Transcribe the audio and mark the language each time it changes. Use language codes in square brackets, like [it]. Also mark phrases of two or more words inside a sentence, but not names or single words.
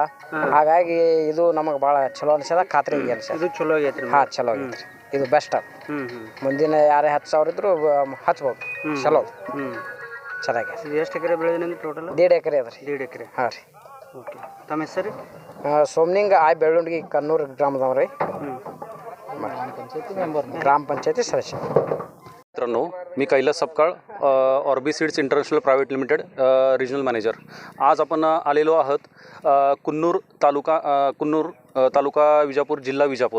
[kn] ಹಾಗಾಗಿ ಇದು ನಮಗೆ ಭಾಳ ಚಲೋ ಅನ್ಸ್ಯದ, ಖಾತ್ರಿ ಅನ್ಸ್ಯದ. ಇದು ಚಲೋ ಆಗೈತ್ರಿ? ಹಾಂ ಚಲೋ ಆಗೈತ್ರಿ, ಇದು ಬೆಸ್ಟ್. ಮುಂದಿನ ಯಾರೇ 10,000 ಇದ್ರು ಹಚ್ಬೋದು, ಚಲೋ ಚೆನ್ನಾಗಿ. ಇದು ಎಷ್ಟು ಎಕರೆ ಬೆಳೆದಿನಿ ಟೋಟಲ್? 1.5 ಎಕರೆ ಅದ ರೀ. 1.5 ಎಕರೆ. ಹಾಂ ರೀ. ಓಕೆ. ತಮ್ಮ ಹೆಸರು? ಸೋಮನಿಂಗ ಆಯ್ ಬೆಳ್ಳುಂಡ್ಗಿ ಕನ್ನೂರು ಗ್ರಾಮದವ್ರಿ, [mr] ग्राम पंचायती सदस्य. मित्रांनो, मी कैलास सपकाळ, ऑर्बी सीड्स इंटरनॅशनल प्रायव्हेट लिमिटेड रिजनल मॅनेजर. आज आपण आलेलो आहोत कुन्नूर तालुका विजापूर, जिल्हा विजापूर.